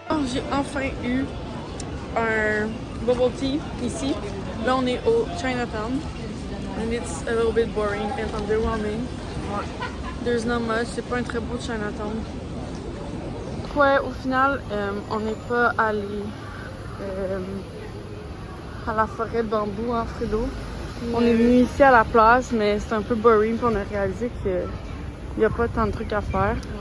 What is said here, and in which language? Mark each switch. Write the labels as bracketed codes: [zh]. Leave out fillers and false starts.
[fr] J'ai enfin eu un bubble tea ici. Là, on est au Chinatown. [en] And it's a little bit boring and underwhelming. There's not much. [fr] C'est pas un très beau Chinatown. Ouais, au final, on n'est pas allé à la forêt de bambou en Fredo. On est venu ici à la place, mais c'est un peu boring. Puis on a réalisé qu'il n'y a pas tant de trucs à faire.